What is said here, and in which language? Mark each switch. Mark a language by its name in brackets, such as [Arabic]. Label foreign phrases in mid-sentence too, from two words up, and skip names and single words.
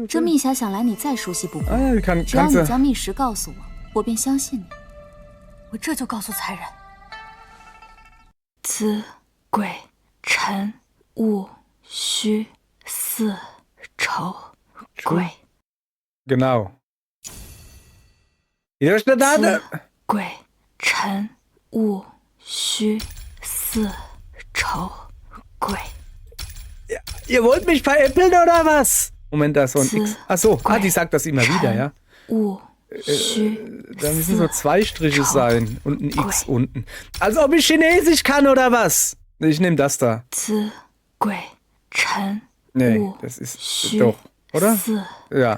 [Chinese] 这密匣想来你再熟悉不过， Ah, 只要 [German] kannst [Chinese] 你 [German] du... [Chinese] 将密实告诉我，我便相信你。我这就告诉才人。子、贵、臣物虚似丑鬼。 [German] Genau. Wieder steht da. [Chinese] 子鬼臣物虚似丑鬼。 [German] Ihr wollt mich veräppeln oder was? Moment, da ist so ein X. Achso, die sagt das immer wieder, ja? Da müssen so 2 Striche sein und ein X unten. Als ob ich Chinesisch kann oder was? Ich nehme das da. Nee, das ist doch, oder? Ja.